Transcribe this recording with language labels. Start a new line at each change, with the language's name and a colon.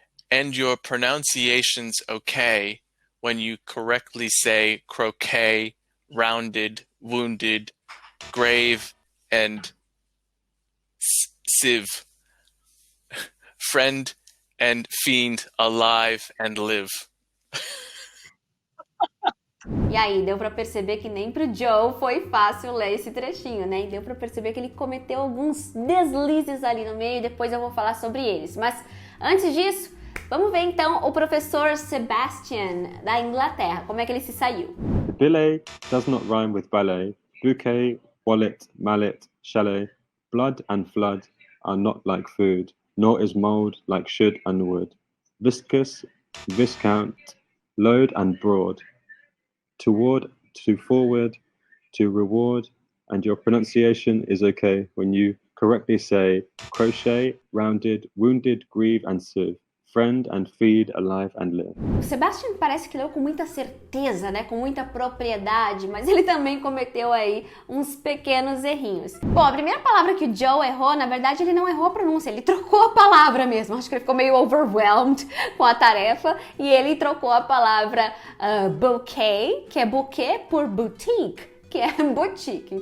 English: And your pronunciation's okay when you correctly say croquet, rounded, wounded, grave, and sieve. Friend and fiend, alive and live.
Portuguese: E aí, deu pra perceber que nem pro Joe foi fácil ler esse trechinho, né? E deu pra perceber que ele cometeu alguns deslizes ali no meio e depois eu vou falar sobre eles. Mas antes disso, vamos ver então o professor Sebastian da Inglaterra, como é que ele se saiu.
English: Billet does not rhyme with ballet. Bouquet, wallet, mallet, chalet. Blood and flood are not like food, nor is mold like should and would. Viscous, viscount, load and broad. Toward, to forward, to reward, and your pronunciation is okay when you correctly say crochet, rounded, wounded, grieve, and sieve. Friend and feed, alive and live.
Portuguese: O Sebastian parece que leu com muita certeza, né? Com muita propriedade, mas ele também cometeu aí uns pequenos errinhos. Bom, a primeira palavra que o Joe errou, na verdade, ele não errou a pronúncia, ele trocou a palavra mesmo. Acho que ele ficou meio overwhelmed com a tarefa e ele trocou a palavra bouquet, que é bouquet, por boutique, que é boutique.